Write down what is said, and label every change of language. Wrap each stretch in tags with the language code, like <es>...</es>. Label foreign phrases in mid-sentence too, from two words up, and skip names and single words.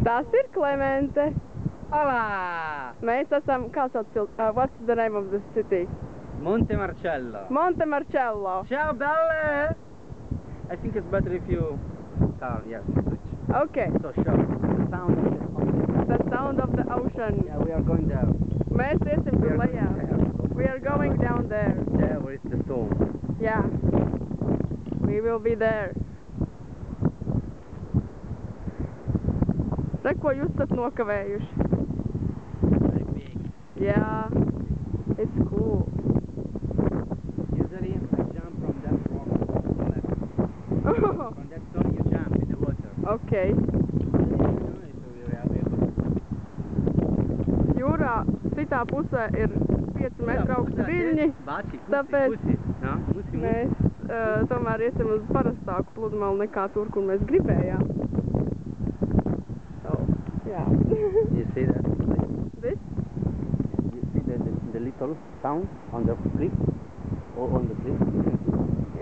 <lv>Tas ir Klemente. Hola! Mēs esam, kā sauc</lv> <en>what's the name of this city?</en> <lv>Monte Marcello. Monte Marcello.</lv> <it>Ciao, belle!</it> <en>I think it's better if you... yes, switch. Okay. So, show the sound of the ocean. The sound of the ocean. Yeah, we are going there.</en> <lv>Mēs iesim tur lejā.</lv> <en>We are going down there. There where is the storm. Yeah. We will be there.</en> <lv>Re, ko jūs esat nokavējuši?</lv> <en>Very big. Yeah. It's cool. Usually, I jump from that rock to the left. From that stone, you jump in the water. Okay.</en> <lv>Jūrā citā pusē ir 5 metru augsti viļņi, tāpēc mēs tomēr iesim uz parastāku pludmali nekā tur, kur mēs gribējām.</lv> <en>So, yeah. You see that? This? You see the little sound on the cliff? Or on the cliff?</en>